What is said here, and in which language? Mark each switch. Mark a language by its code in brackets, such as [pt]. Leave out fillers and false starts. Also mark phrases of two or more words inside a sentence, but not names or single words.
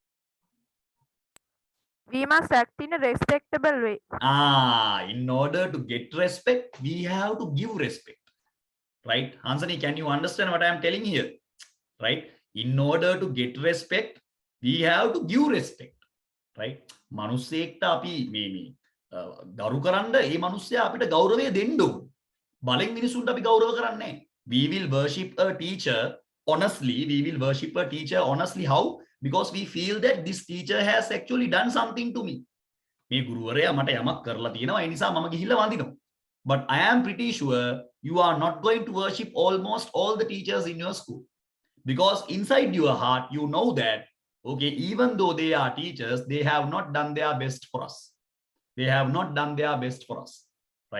[en] We must act in a respectable way. In order to get respect, we have to give respect. Right? Hansani, can you understand what I am telling here? Right? In order to get respect, we have to give respect. Right? [si] මනුස්සයෙක්ට අපි මේ ගරු කරන්න ඒ මනුස්සයා අපිට ගෞරවය දෙන්න ඕන. බලෙන් මිනිසුන්ට අපි ගෞරව කරන්නේ නැහැ. [en] We will worship a teacher honestly. We will worship a teacher honestly. How? Because we feel that this teacher has actually done something to me. [si] මේ ගුරුවරයා මට යමක් කරලා තියෙනවා. ඒ නිසා මම ගිහිල්ලා වඳිනවා. [en] But I am pretty sure you are not going to worship almost all the teachers in your school. Because inside your heart, you know that, okay, even though they are teachers, they have not done their best for us. They have not done their best for us, right?